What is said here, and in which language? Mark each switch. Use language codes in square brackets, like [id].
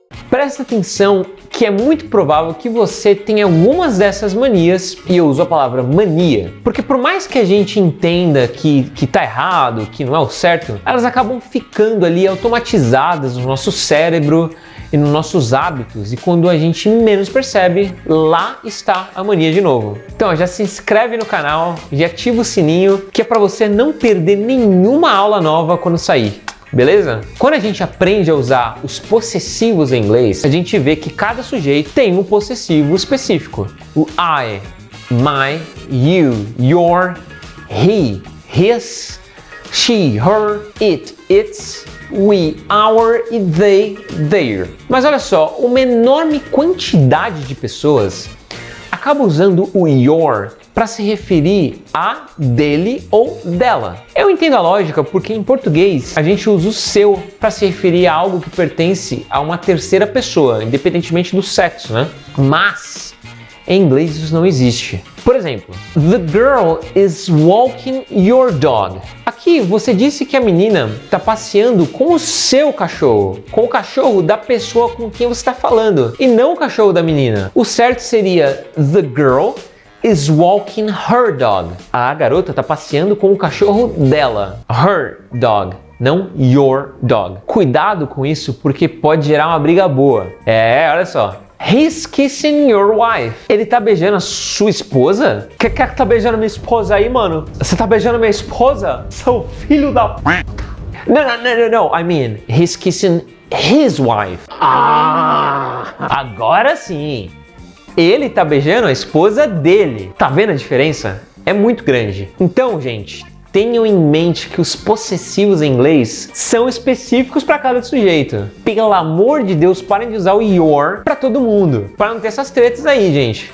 [pt] Presta atenção que é muito provável que você tenha algumas dessas manias, e eu uso a palavra mania, porque por mais que a gente entenda que tá errado, que não é o certo, elas acabam ficando ali automatizadas no nosso cérebro e nos nossos hábitos, e quando a gente menos percebe, lá está a mania de novo. Então já se inscreve no canal, já ativa o sininho, que é para você não perder nenhuma aula nova quando sair. Beleza? Quando a gente aprende a usar os possessivos em inglês, a gente vê que cada sujeito tem um possessivo específico. [en] O I, my, you, your, he, his, she, her, it, its, we, our e they, their. [pt] Mas olha só, uma enorme quantidade de pessoas acaba usando o your para se referir a dele ou dela. Eu entendo a lógica porque em português a gente usa o seu para se referir a algo que pertence a uma terceira pessoa, independentemente do sexo, né? Mas em inglês isso não existe. Por exemplo, [en] the girl is walking your dog. [pt] Aqui você disse que a menina está passeando com o seu cachorro, com o cachorro da pessoa com quem você está falando, e não o cachorro da menina. O certo seria [en] the girl is walking her dog. [pt] A garota está passeando com o cachorro dela. [en] Her dog, [pt] não [en] your dog. [pt] Cuidado com isso porque pode gerar uma briga boa. Olha só. [en] He's kissing your wife. [pt] Ele tá beijando a sua esposa? Quer que tá beijando minha esposa aí, mano? Você tá beijando minha esposa? Seu filho da... [en] No. I mean, he's kissing his wife. [pt] Agora sim. Ele tá beijando a esposa dele. Tá vendo a diferença? É muito grande. Então, gente, tenham em mente que os possessivos em inglês são específicos para cada sujeito. Pelo amor de Deus, parem de usar o your para todo mundo, para não ter essas tretas aí, gente.